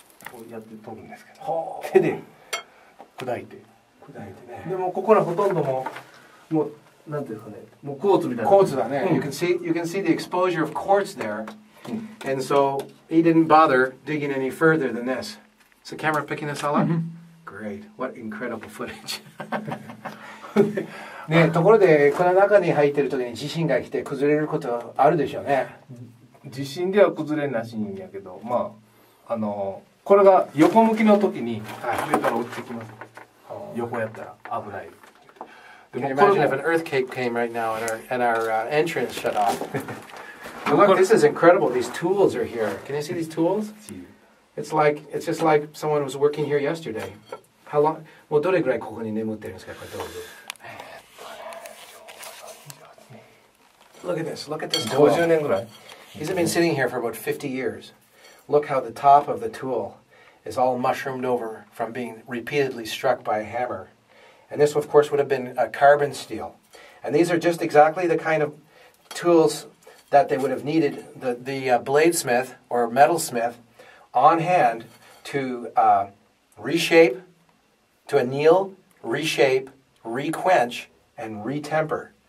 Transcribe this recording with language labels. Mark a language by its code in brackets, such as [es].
[ja] こうやって取るんですけど、手で砕いてね。でもここらほとんどもうなんていうんですかね、もうクォーツみたいな。 Quartzだね。 [en] You can see the exposure of quartz there, and so he didn't bother digging any further than this. Is the camera picking this all up? Great. What incredible footage. [ja] ね、ところでこの中に入ってる時に地震が来て崩れることあるでしょうね。地震では崩れなしんやけど、まあこれが横向きの時に上から落ちてきます。横やったら危ない。 [en] Can you imagine if an earthquake came right now and our entrance shut off? Look, this is incredible. These tools are here. Can you see these tools? It's just like someone was working here yesterday. How long? [ja] もうどれぐらいここに眠ってるんですか、これ道具。 [en] Look at this. Look at this tool. [ja] 50年ぐらい。 [en] He's been sitting here for about 50 years. Look how the top of the tool is all mushroomed over from being repeatedly struck by a hammer. And this, of course, would have been a carbon steel. And these are just exactly the kind of tools that they would have needed the bladesmith or metalsmith on hand to reshape, to anneal, reshape, requench, and retemper.